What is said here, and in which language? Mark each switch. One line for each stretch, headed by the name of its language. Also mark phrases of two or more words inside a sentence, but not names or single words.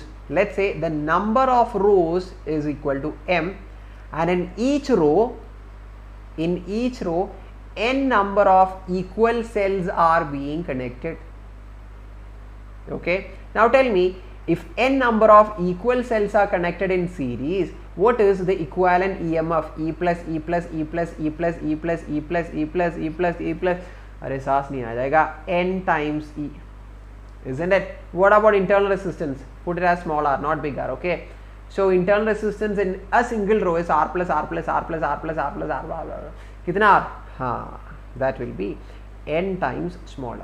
English: Let's say the number of rows is equal to m, and in each row n number of equal cells are being connected. Okay, now tell me, if n number of equal cells are connected in series, what is the equivalent EMF? E plus E plus E plus E plus E plus E plus E plus E plus E plus,
Hindi: अरे सांस नहीं आ जाएगा,
English: n times E, isn't it? What about internal resistance? Put it as small r, not big R. Okay, so internal resistance in a single row is R plus R plus R plus R plus R plus R.
Hindi: कितना R? हाँ,
English: that will be n times smaller.